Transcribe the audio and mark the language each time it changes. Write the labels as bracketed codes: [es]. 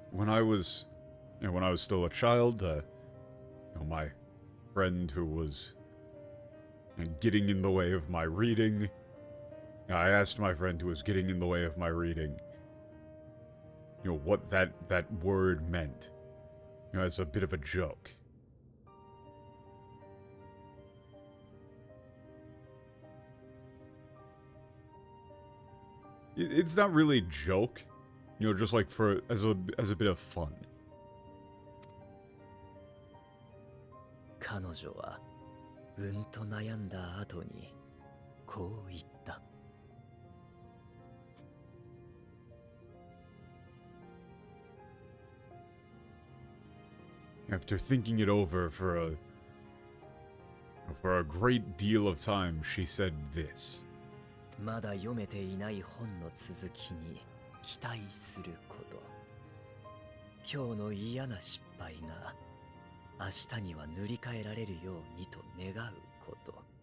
[en] When I was still a child, my friend who was getting in the way of my reading, I asked my friend who was getting in the way of my reading, what that word meant, as a bit of a joke. It's not really a joke, just like as a bit of fun. [ja] 彼女はうんと悩んだ後にこう言った。 [en] After thinking it over for a great deal of time, she said this. [ja] まだ読めていない本の続きに期待すること。今日の嫌な失敗が明日には塗り替えられるようにと願うこと。